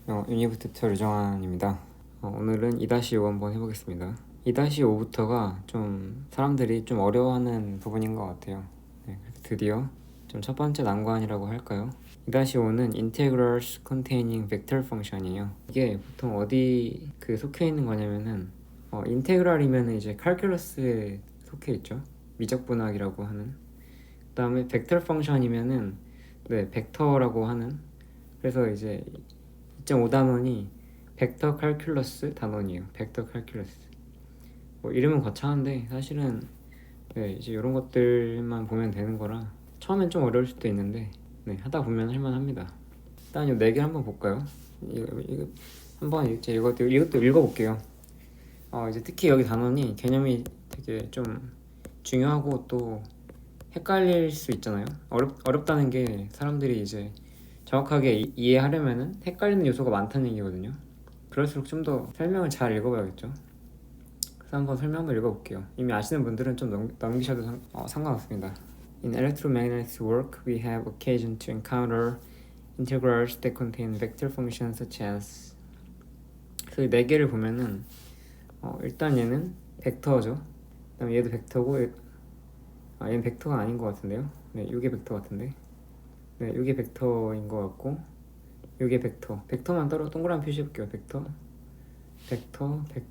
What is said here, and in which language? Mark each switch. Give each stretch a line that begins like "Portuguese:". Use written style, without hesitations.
Korean: 유니브 튜터 류정환입니다. 오늘은 2-5 한번 해보겠습니다. 2-5부터가 좀 사람들이 좀 어려워하는 부분인 것 같아요. 네, 그래서 드디어 좀 첫 번째 난관이라고 할까요?
English: 2-5는 integrals containing vector function이에요.
Korean: 이게 보통 어디 속해 있는 거냐면은 인테그랄이면 이제 칼큘러스에 속해 있죠. 미적분학이라고 하는. 그다음에 벡터 펑션이면은 벡터라고 하는. 그래서 이제 2.5 단원이 벡터 칼큘러스 단원이에요. 벡터 칼큘러스. 이름은 거창한데 사실은 이제 이런 것들만 보면 되는 거라 처음엔 좀 어려울 수도 있는데 하다 보면 할만합니다. 일단 이 4개 한번 볼까요? 이거 한번 이제 이것도 읽어볼게요. 이제 특히 여기 단원이 개념이 되게 좀 중요하고 또 헷갈릴 수 있잖아요. 어렵다는 게 사람들이 이제 정확하게 이해하려면은 헷갈리는 요소가 많다는 얘기거든요. 그럴수록 좀 더 설명을 잘 읽어봐야겠죠. 그래서 한번 설명 한번 읽어볼게요. 이미 아시는 분들은 좀 넘기셔도 상관없습니다.
English: In electromagnetic work, we have occasion to encounter integrals that contain vector functions such as.
Korean: 그 4개를 보면은 일단 얘는 벡터죠. 그다음에 얘도 벡터고, 얘는 벡터가 아닌 것 같은데요. 이게 벡터 같은데. 이게 벡터인 것 같고, 이게 벡터만 따로 동그라미 표시해볼게요. 벡터.